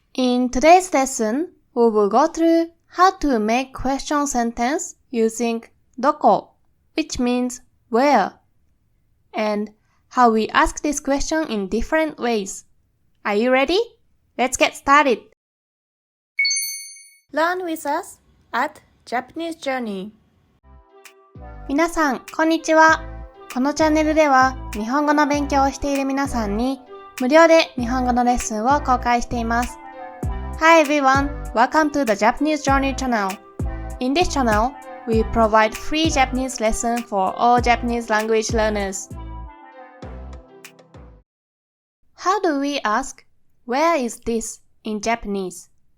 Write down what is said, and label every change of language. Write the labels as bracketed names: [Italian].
[English] In today's lesson, we will go through how to make question sentence using どこ, which means where, and how we ask this question in different ways. Are you ready? Let's get started! Learn with us at Japanese Journey. [Japanese] 皆さん、こんにちは。このチャンネルでは日本語の勉強をしている皆さんに無料で日本語のレッスンを公開しています。 [English] Hi everyone, welcome to the Japanese Journey channel. In this channel, we provide free Japanese lessons for all Japanese language learners. How do we ask, where is this in Japanese?